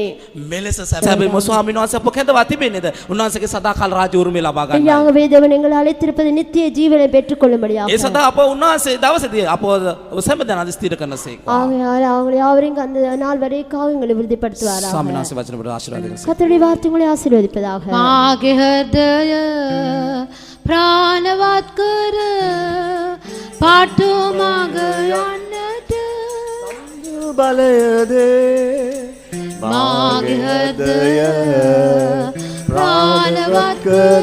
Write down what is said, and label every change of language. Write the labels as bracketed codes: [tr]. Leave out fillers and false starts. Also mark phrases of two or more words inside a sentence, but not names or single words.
[si] මෙලෙස සැබෑ ස්වාමීන් වහන්සේ අප කැඳවා තිබෙන්නේද? උන්වහන්සේගේ සදාකාල රාජ්‍ය උරුමය ලබා ගන්න. [ta] யாகவே தேவன் எங்களை அழைத்திருப்பது நித்திய ஜீவனை பெற்றுக்கொள்ளும்படியாக. [si] ඒ සදා අප උන්වහන්සේ දවසේදී අප සෑමදාම ස්ථිර කරනසේක. [ta] ஆகையால் அவங்களை யாவரையும் அந்த நாள் வரைக்கும் எங்களை உறுதிப்படுத்துவாராக. [si] ස්වාමීන් වහන්සේ වචන වලට ආශිර්වාද කරනවා. [ta] கர்த்தருடைய வார்த்தை உங்களை ஆசீர்வதிப்பதாக. [si] මාගේ හෘදය ප්‍රාණවත් කර පාටු මග යන්නට බලයදේ මාගේ හෘදය ප්‍රාණවත් කර